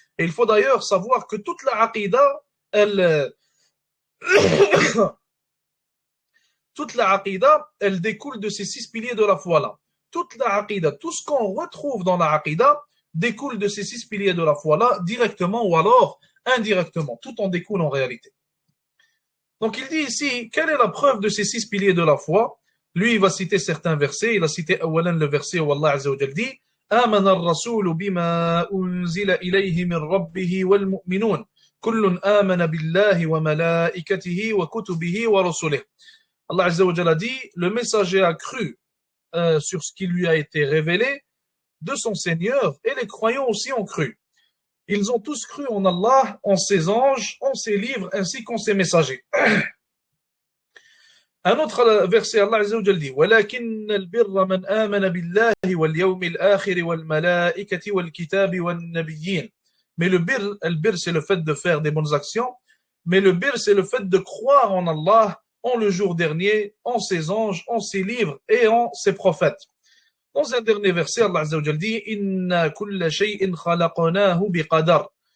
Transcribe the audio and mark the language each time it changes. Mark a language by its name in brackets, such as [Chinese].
[French] Et il faut d'ailleurs savoir que toute la aqidah, toute la aqidah, elle découle de ces 6 piliers de la foi-là. Toute la aqidah, tout ce qu'on retrouve dans la aqidah découle de ces 6 piliers de la foi-là, directement ou alors indirectement. Tout en découle en réalité. Donc il dit ici, quelle est la preuve de ces 6 piliers de la foi? Lui, il va citer certains versets. Il a cité le verset où Allah Azza wa Jal dit [Arabic] آمن الرسول بما أنزل إليه من ربه والمؤمنون كل آمن بالله وملائكته وكتبه ورسله. [French] Allah Azza wa Jal a dit, le messager a cru sur ce qui lui a été révélé de son Seigneur et les croyants aussi ont cru. Ils ont tous cru en Allah, en ses anges, en ses livres, ainsi qu'en ses messagers. Un autre verset, Allah Azza wa Jal dit [Arabic] وَلَكِنَّ الْبِرَّ مَنْ آمَنَ بِاللَّهِ وَالْيَوْمِ الْآخِرِ وَالْمَلَائِكَةِ وَالْكِتَابِ وَالنَّبِيِّينَ. [French] Mais le bir, c'est le fait de faire des bonnes actions. Mais le bir, c'est le fait de croire en Allah, en le jour dernier, en ses anges, en ses livres et en ses prophètes. Dans un dernier verset, Allah Azza wa Jal dit Inna kulla shay'in khalaqnahu biqadar.